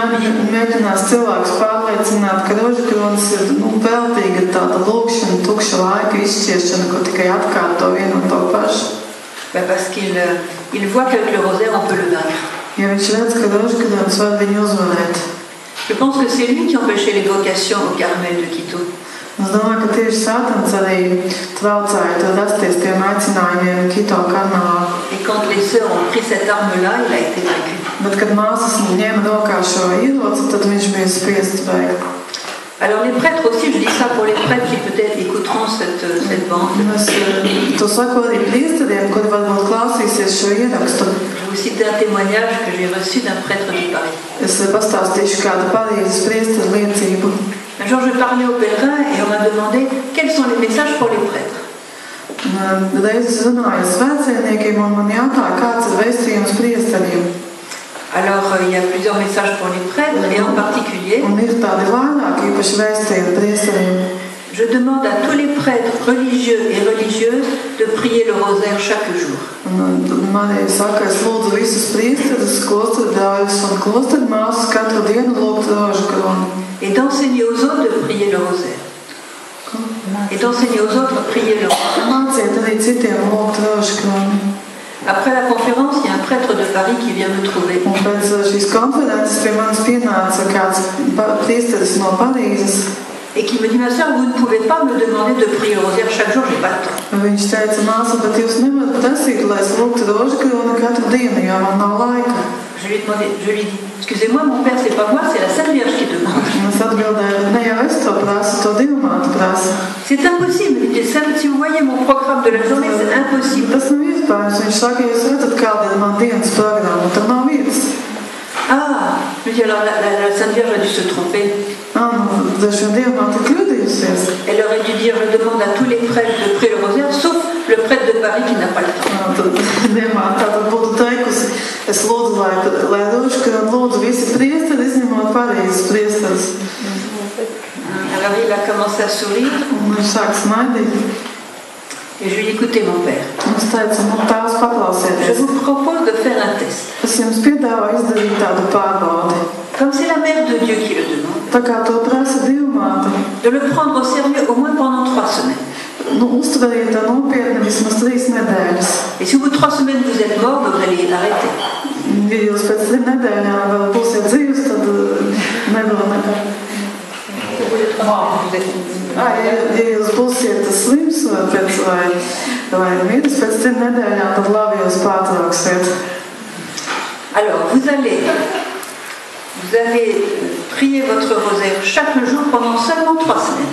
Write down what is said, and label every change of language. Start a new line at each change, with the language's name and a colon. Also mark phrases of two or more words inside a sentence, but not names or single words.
French: Parce qu'il voit qu'avec le rosaire on peut le vaincre. Je pense que c'est lui qui empêchait les vocations au Carmel de Quito.
Latvian: Es domāju, ka tieši Sātans arī traucēja to rasties tiem aicinājumiem Kito Karmelā.
French: Et quand les sœurs ont pris cette arme-là, il a été vaincu.
Latvian: Bet, kad māsas ņēma rokā šo ieroci, tad viņš bija spiests beigt.
French: Alors les prêtres aussi, je dis ça pour les prêtres qui peut-être écouteront cette bande.
Latvian: Es to saku arī priesteriem, kuri varbūt klausīsies šo ierakstu.
French: Je vais vous citer un témoignage que j'ai reçu d'un prêtre de Paris.
Latvian: Es pastāstīšu kādu Parīzes priesteru liecību.
French: Un jour, je parlais aux pèlerins et on m'a demandé quels sont les messages pour les prêtres.
Latvian: Reiz es runāju ar svētceļniekiem un man jautāja, kāds ir vēstījums priesteriem.
French: Alors, il y a plusieurs messages pour les prêtres et en particulier,
Latvian: Un ir tādi vairāk īpaši vēstījumi priesteriem.
French: je demande à tous les prêtres religieux et religieuses de prier le rosaire chaque jour.
Latvian: Man arī saka, es lūdzu visus priesterus, klosterbrāļus un klostermāsas katru dienu lūgt rožu kroni.
French: Et d'enseigner aux autres de prier le rosaire. Et d'enseigner aux autres de prier le rosaire.
Latvian: Māciet arī citiem lūgt rožu kroni.
French: Après la conférence, il y a un prêtre de Paris qui vient me trouver.
Latvian: Un pēc šīs konferences pie manis pienāca kāds priesteris no Parīzes.
French: Et qui me dit, ma soeur, vous ne pouvez pas me demander de prier le rosaire chaque jour, j'ai pas le temps.
Latvian: Viņš teica, māsa, bet jūs nevarat prasīt, lai es lūgtu rožu kroni katru dienu, jo man nav laika.
French: Je lui ai dit, excusez-moi, mon père, c'est pas moi, c'est la Sainte Vierge qui demande.
Latvian: Es atbildēju, ne jau es to prasu, to Dievmāte prasa.
French: C'est impossible. Si vous voyez mon programme de la journée, c'est impossible.
Latvian: Tas nav iespējams. Viņš saka, jūs redzat, kāda ir man dienas programma, tur nav vietas.
French: Ah, je me dis, alors la Sainte Vierge a dû se tromper.
Latvian: Dažu Dievmāte kļūdījusies.
French: Elle aurait dû dire, je demande à tous les prêtres de prier le rosaire, sauf le prêtre de Paris qui n'a pas le temps.
Latvian: Tad Dievmāte tātad būtu teikusi, es lūdzu, lai rožu kroni lūdzu visi priesteri, izņemot Parīzes priesterus.
French: Alors il a commencé à sourire.
Latvian: Un viņš sāk smaidīt.
French: Et je lui ai dit, écoutez mon père,
Latvian: Es teicu, tās
French: je
Latvian: paklausieties.
French: vous propose de faire un test.
Latvian: Es jums piedāvāju izdarīt tādu pārbaudi.
French: Comme c'est la mère de Dieu qui le demande,
Latvian: Tā kā to prasa Dievmāte,
French: de le prendre au sérieux au moins pendant 3 semaines.
Latvian: Uztveriet to nopietni vismaz 3 nedēļas.
French: Et si au bout de 3 semaines vous êtes mort, vous allez l'arrêter.
Latvian: Ja jūs pēc 3 nedēļām vēl būsiet dzīvs, tad nevar nekā. Ja jūs būsiet slims vai miris pēc 3 nedēļām, tad labi jūs pārtrauksiet.
French: Alors, vous allez prier votre rosaire chaque jour pendant seulement 3 semaines.